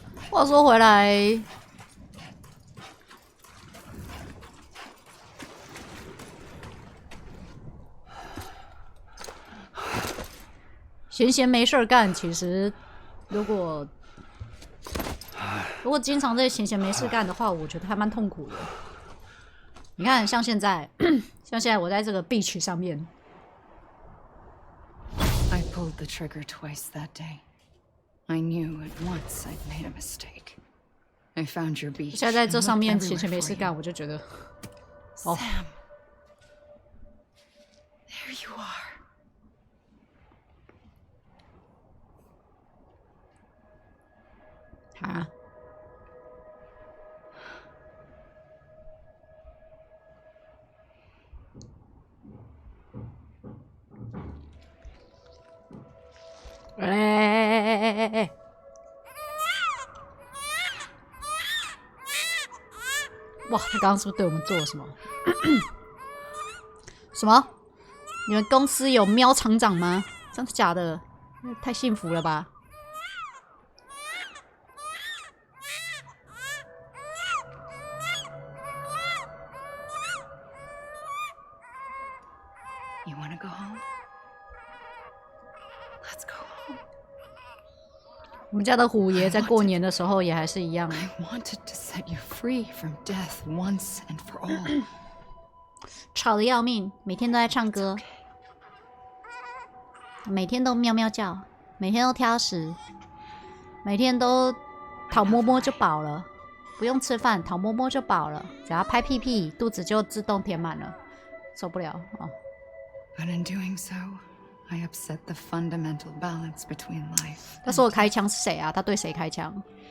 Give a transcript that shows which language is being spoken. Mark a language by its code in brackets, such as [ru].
[zh] 话说回来，闲闲没事儿干，其实如果经常在闲闲没事干的话，我觉得还蛮痛苦的。你看，像现在我在这个 beach 上面。 [en] I pulled the trigger twice that day. I knew at once I'd made a mistake. I found your beach. [zh] 现在在这上面闲闲没事干，我就觉得，哦。 [en] Sam, there you are. 啊。哎！ [zh] 哇，他刚刚是不是对我们做了什么？什么？你们公司有喵厂长吗？真的假的？太幸福了吧！ [en] You want to go home? Let's go home. [zh] 我们家的虎爷在过年的时候也还是一样。 [en] I wanted to set you free from death once and for all. [zh] 吵得要命，每天都在唱歌，每天都喵喵叫，每天都挑食，每天都讨摸摸就饱了，不用吃饭，讨摸摸就饱了，只要拍屁屁，肚子就自动填满了，受不了哦。 [en] But in doing so, I upset the fundamental balance between life. [zh] 他说我开枪是谁啊？他对谁开枪？